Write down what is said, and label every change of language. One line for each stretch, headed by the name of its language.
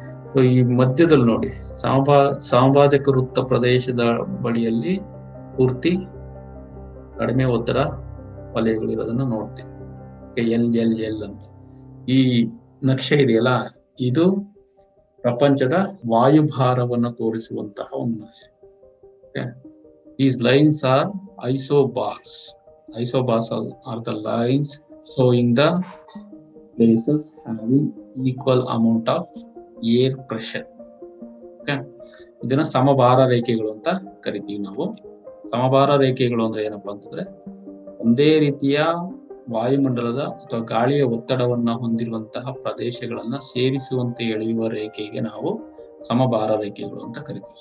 Kannada: So ಈ ಮಧ್ಯದಲ್ಲಿ ನೋಡಿ, ಸಮಭಾಜಕ ವೃತ್ತ ಪ್ರದೇಶದ ಬಳಿಯಲ್ಲಿ ಪೂರ್ತಿ ಕಡಿಮೆ ಒತ್ತಡ ವಲಯಗಳು ಇರೋದನ್ನ ನೋಡ್ತೀವಿ. ಎಲ್ ಅಂತ ಈ ನಕ್ಷೆ ಇದೆಯಲ್ಲ, ಇದು ಪ್ರಪಂಚದ ವಾಯುಭಾರವನ್ನು ತೋರಿಸುವಂತಹ ಒಂದು ನಕ್ಷೆ.
English: These lines are isobars. Isobars are the lines showing the places having equal amount of air pressure.
Kannada: Okay, ಇದನ್ನ ಸಮಭಾರ ರೇಖೆಗಳು ಅಂತ ಕರಿತೀವಿ ನಾವು. ಸಮಭಾರ ರೇಖೆಗಳು ಅಂದ್ರೆ ಏನಪ್ಪಾ ಅಂತಂದ್ರೆ, ಒಂದೇ ರೀತಿಯ ವಾಯುಮಂಡಲದ ಅಥವಾ ಗಾಳಿಯ ಒತ್ತಡವನ್ನ ಹೊಂದಿರುವಂತಹ ಪ್ರದೇಶಗಳನ್ನ ಸೇರಿಸುವಂತೆ ಎಳೆಯುವ ರೇಖೆಗೆ ನಾವು ಸಮಭಾರ ರೇಖೆಗಳು ಅಂತ ಕರಿತೀವಿ.